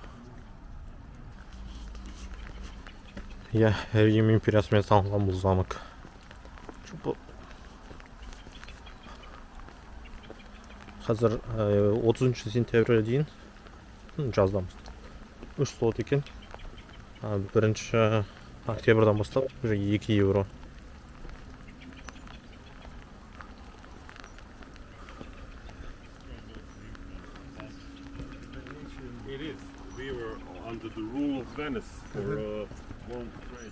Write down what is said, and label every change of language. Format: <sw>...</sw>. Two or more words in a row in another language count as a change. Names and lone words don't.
<kk>Иә, Рим империясымен салынған бұл замок. Қазір 30 сентябрьге дейін жаздамыз. 3 слот екен. 1 октябрьдан бастап уже 2 евро.</kk> <en>It is. We were under the rule of Venice for one trade.</en>